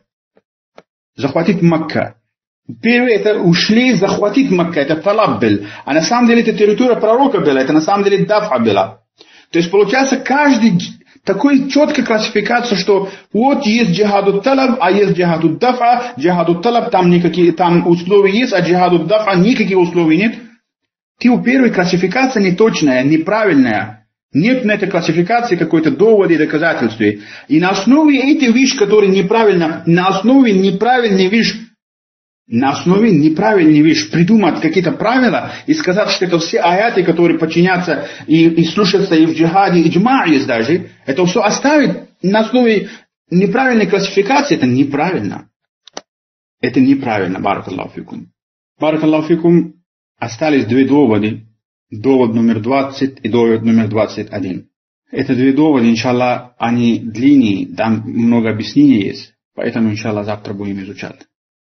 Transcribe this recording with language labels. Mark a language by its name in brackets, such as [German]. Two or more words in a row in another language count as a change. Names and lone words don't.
[Russian] Захватить Макка. Первое, это ушли захватить Макка, это талаб был. А на самом деле это территория пророка была, это на самом деле дафа была. То есть получается каждый такой четкая классификация, что вот есть [Arabic] جهاد طلب, [Russian] а есть [Arabic] جهاد دفع. جهاد طلب [Russian] там условия есть, а [Arabic] جهاد دفع [Russian] никаких условий нет. У первой классификация не точная, неправильная. Нет на этой классификации какой-то довода и доказательства. И на основе этих вещей, которые неправильно, на основе неправильной вещи придумать какие-то правила и сказать, что это все аяты, которые подчинятся и слушаются и в джихаде, и джма есть даже, это все оставить на основе неправильной классификации, это неправильно. Это неправильно, [Arabic] بارك الله فيكم. بارك الله فيكم, [Russian] остались две доводы. Довод номер 20 и довод номер 21. Это две довода, иншаллах, они длиннее, там много объяснений есть. Поэтому, иншаллах, завтра будем изучать.